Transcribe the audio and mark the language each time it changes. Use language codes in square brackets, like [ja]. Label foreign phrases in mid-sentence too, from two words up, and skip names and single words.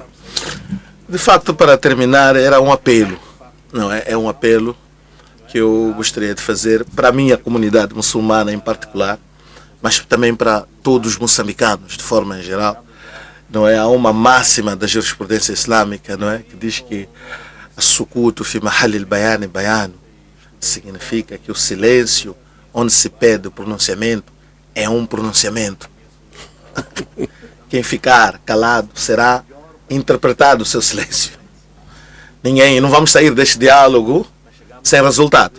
[pt] De facto, para terminar, era um apelo, não é? É um apelo que eu gostaria de fazer para a minha comunidade muçulmana em particular, mas também para todos os moçambicanos, de forma geral. Não é? Há uma máxima da jurisprudência islâmica, não é? Que diz que [ar] السكوت في محل البيان بيان, [pt] significa que o silêncio onde se pede o pronunciamento é um pronunciamento. Quem ficar calado será interpretado o seu silêncio. Não vamos sair deste diálogo sem resultado.